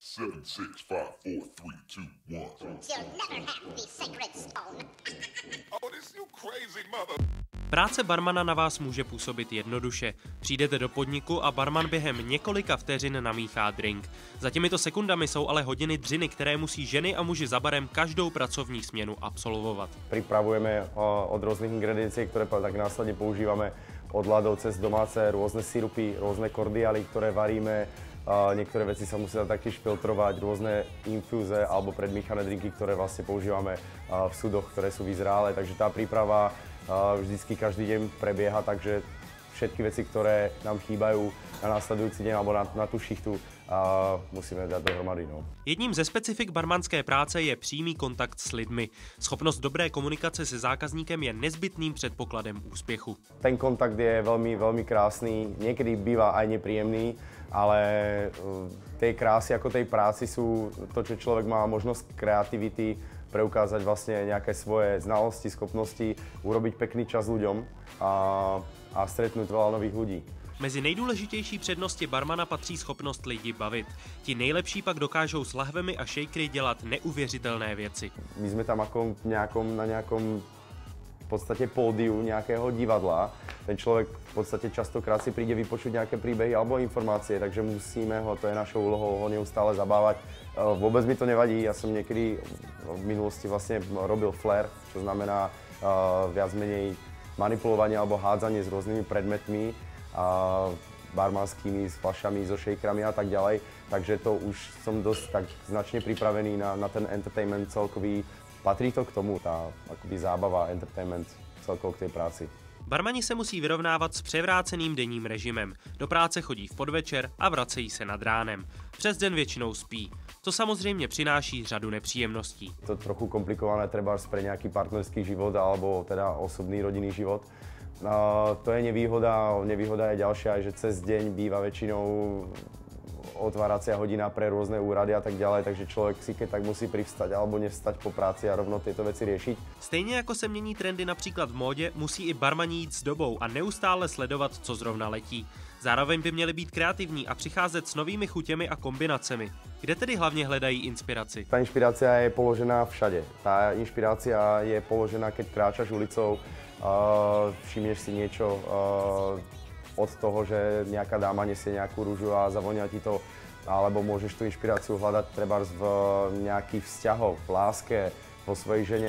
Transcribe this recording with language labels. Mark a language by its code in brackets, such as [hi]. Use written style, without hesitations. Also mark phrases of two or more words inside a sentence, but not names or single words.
[en] 7, 6, 5, 4, 3, 2, 1. You'll never have the sacred stone. Oh, this you crazy mother. [cs] Práce barmana na vás může působit jednoduše. Přijdete do podniku a barman během několika vteřin namíchá drink. Za těmito sekundami jsou ale hodiny dřiny, které musí ženy a muži za barem každou pracovní směnu absolvovat. [sk] Pripravujeme od rôznych ingrediencií, ktoré tak následne používame, od ľadov cez domáce rôzne sirupy, rôzne kordiály, ktoré varíme. Niektoré veci sa musia taktiež filtrovať, rôzne infúze alebo predmíchané drinky, ktoré vlastne používame v súdoch, ktoré sú vyzrále. Takže tá príprava vždycky každý deň prebieha, takže všetky veci, ktoré nám chýbajú na následujúci deň alebo na tú šichtu, [cs] musíme dát dohromady. No. Jedním ze specifik barmanské práce je přímý kontakt s lidmi. Schopnost dobré komunikace se zákazníkem je nezbytným předpokladem úspěchu. [sk] Ten kontakt je veľmi, veľmi krásny, niekedy býva aj nepríjemný, ale tej krásy ako tej práci sú to, že človek má možnosť kreativity, preukázať vlastne nejaké svoje znalosti, schopnosti, urobiť pekný čas ľuďom a stretnúť veľa nových ľudí. [cs] Mezi nejdůležitější přednosti barmana patří schopnost lidi bavit. Ti nejlepší pak dokážou s lahvemi a shakery dělat neuvěřitelné věci. [sk] My sme tam ako na nejakom v podstate pódiu nejakého divadla. Ten človek v podstate častokrát si príde vypočuť nejaké príbehy alebo informácie, takže musíme ho, to je našou úlohou, ho neustále zabávať. Vôbec mi to nevadí, ja som niekedy v minulosti vlastne robil flair, čo znamená viac menej manipulovanie alebo hádzanie s rôznymi predmetmi, barmanskými, s fľašami, so shakerami a tak ďalej. Takže to už som dosť tak značne pripravený na ten entertainment celkový. Patrí to k tomu, tá akoby zábava, entertainment celkovo k tej práci. [cs] Barmani se musí vyrovnávat s převráceným denním režimem. Do práce chodí v podvečer a vracejí se nad ránem. Přes den většinou spí. To samozřejmě přináší řadu nepříjemností. [sk] To je trochu komplikované trebárs pre nejaký partnerský život alebo teda osobný rodinný život. To je nevýhoda. Nevýhoda je ďalšia, že cez deň býva väčšinou otváracia hodina pre rôzne úrady a tak ďalej, takže človek si keď tak musí privstať alebo nevstať po práci a rovno tieto veci riešiť. [cs] Stejně jako se mění trendy například v módě, musí i barmani jít s dobou a neustále sledovat, co zrovna letí. Zároveň by měli být kreativní a přicházet s novými chutěmi a kombinacemi. Kde tedy hlavně hledají inspiraci? [sk] Tá inšpirácia je položená všade. Tá inšpirácia je položená, keď kráčaš ulicou, všimneš si niečo od toho, že nejaká dáma nesie nejakú rúžu a zavonia ti to, alebo môžeš tú inšpiráciu hľadať trebárs v nejakých vzťahoch, v láske, vo svojej žene.